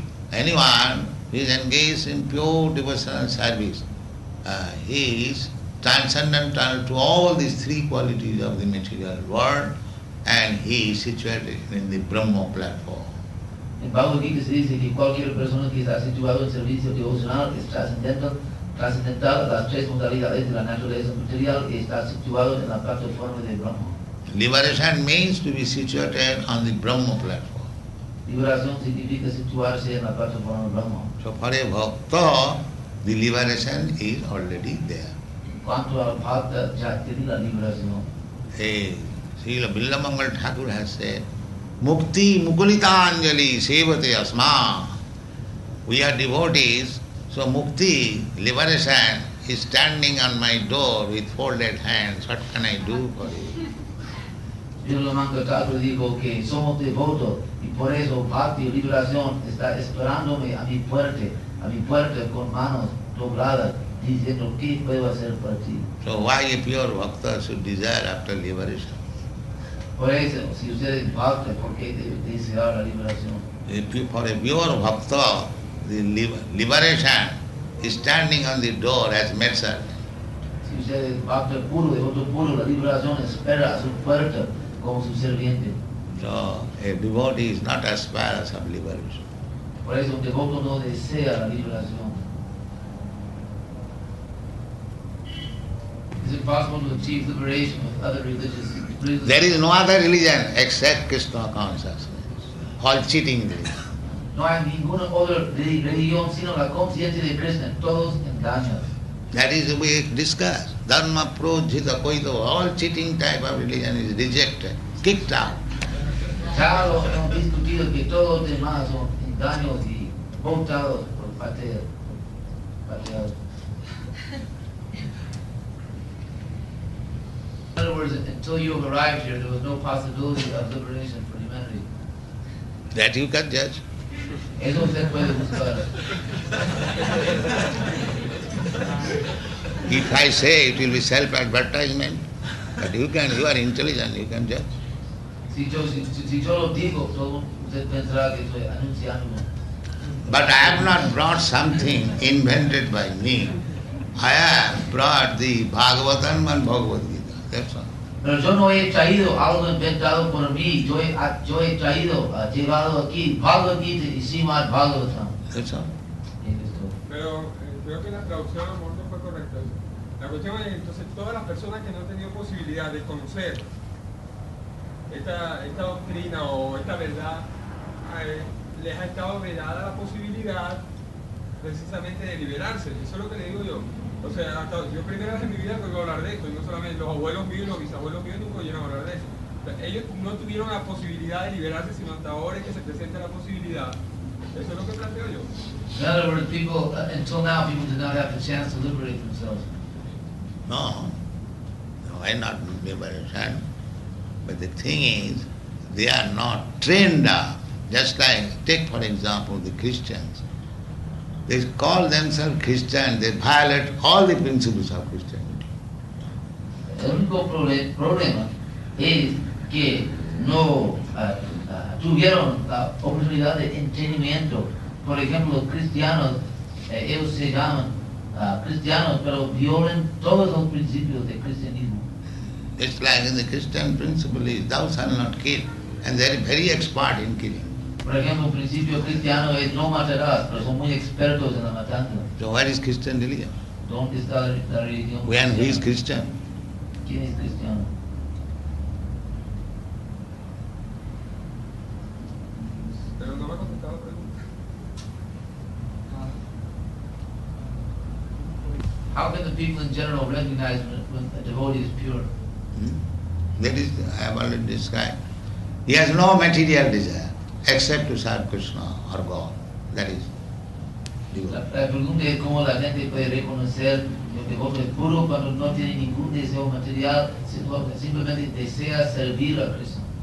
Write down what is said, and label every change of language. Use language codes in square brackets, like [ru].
[en] Anyone who is engaged in pure devotional service, he is transcendental to all these three qualities of the material world, and he is situated in the Brahma platform. [es] En Bhagavad-gītā se dice que cualquier persona que está situado en servicio devocional es trascendental a las tres modalidades de la naturaleza material y está situado en la plataforma de Brahma. [en] Liberation means to be situated on the Brahma platform. [es] Liberación significa situarse en la plataforma de Brahma. [en] So for a bhakta, the liberation is already there. [es] En cuanto al bhakta, ya tiene la liberación. [en] Srila Billamangal Thakur has said, [sa] Mukti Mukulitāñjali sevate asma. [en] We are devotees, so mukti, liberation, is standing on my door with folded hands. What can I do for you? [es] Billamangal Thakur dijo que somos devotos y por eso bhakti, liberación, está esperándome a mi puerta con manos dobladas, diciendo ¿qué puedo hacer por ti? [en] So why a pure bhakta should desire after liberation? [es] Por eso, si usted es bhakta, ¿por qué debe desear la liberación? [en] For a pure bhakta, the liberation is standing on the door as maidservant. [es] Si usted es bhakta puro, devoto puro, la liberación espera a su puerta como su sirviente. [en] So a devotee is not aspirous of liberation. [es] Por eso un devoto no desea la liberación. [en] Is it possible to achieve liberation with other religions? There is no other religion except Krishna consciousness. All cheating religion. [es] No hay ninguna otra religión sino la conciencia de Krishna, todos engaños. [en] That is we discuss. [sa] Dharma projita koito, [en] all cheating type of religion is rejected, kicked out. [es] Ya lo hemos discutido que todos los demás son engaños y votados por pateados. [en] In other words, until you have arrived here, there was no possibility of liberation for humanity. That you can judge. [es] Eso usted puede buscar. [en] If I say it will be self-advertisement, but you are intelligent, you can judge. [es] Si yo lo digo, todo usted pensará que estoy anunciándolo. [en] But I have not brought something invented by me. I have brought the Bhagavatam and Bhagavad-gītā. That's all. [es] Pero yo no he traído algo inventado por mí, yo he traído, llevado aquí Bhagavad-gītā y Srimad Bhagavatam. [en] That's all. [es] Pero creo que la traducción a lo mejor no fue correcta. La cuestión es, entonces, todas las personas que no han tenido posibilidad de conocer esta doctrina o esta verdad, les ha estado vedada la posibilidad precisamente de liberarse. Eso es lo que le digo yo. O sea, yo primera vez en mi vida oigo hablar de esto, y no solamente los abuelos míos y los bisabuelos míos nunca oyeron hablar de eso. O sea, ellos no tuvieron la posibilidad de liberarse, sino hasta ahora es que se presenta la posibilidad. Eso es lo que planteo yo. [en] In other words, people, until now, people did not have the chance to liberate themselves. No, why not liberation? But the thing is, they are not trained up. Just like, take for example the Christians. They call themselves Christian, they violate all the principles of Christianity. [es] El único problema es que no tuvieron la oportunidad de entendimiento. Por ejemplo, los cristianos, ellos se llaman cristianos, pero violan todos los principios del cristianismo. [en] It's like in the Christian principle is, thou shalt not kill, and they are very expert in killing. [es] Por ejemplo, el principio cristiano es no matarás, pero son muy expertos en la matanza. [en] So where is Christian religion? [es] ¿Dónde está la religión? [en] When who is Christian? [es] ¿Quién es cristiano? Pero no me ha contestado la pregunta. [en] How can the people in general recognize when a devotee is pure? That is, I have already described. He has no material desire except to serve Krishna or God. That is [es] La [en] devotee. [es] pregunta es cómo la gente puede reconocer que el devoto es puro cuando no tiene ningún deseo material, simplemente desea servir a Krishna.